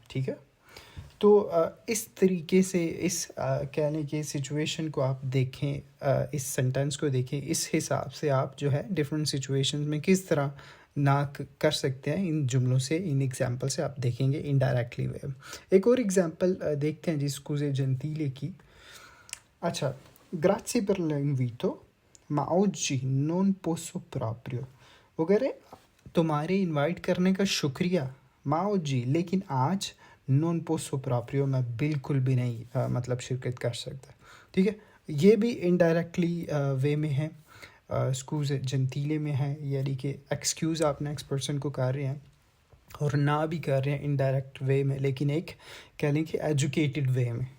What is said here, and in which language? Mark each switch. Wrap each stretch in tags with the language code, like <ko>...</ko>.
<hi>ठीक है, तो इस तरीके से इस कहने की सिचुएशन को आप देखें, इस सेंटेंस को देखें, इस हिसाब से आप जो है डिफरेंट सिचुएशंस में किस तरह ना कर सकते हैं। इन जुमलों से, इन एग्जांपल से आप देखेंगे इनडायरेक्टली वे। एक और एग्जांपल देखते हैं जिसको से जंतीले की।</hi> <it>अच्छा, grazie per l'invito, ma oggi non posso proprio।</it> <hi>वगैरह तुम्हारे इनवाइट करने का शुक्रिया, माओ जी, लेकिन आज</hi> <it>नॉन पोसो प्रॉप्रियो</it> <hi>मैं बिल्कुल भी नहीं मतलब शिरकत कर सकता। ठीक है, ये भी इनडायरेक्टली वे में है, स्कूज़ जंतीले में है, यानी कि एक्सक्यूज़ आप नेक्स्ट पर्सन को कर रहे हैं और ना भी कर रहे हैं इनडायरेक्ट वे में, लेकिन एक कह लें कि एजुकेटेड वे में।</hi>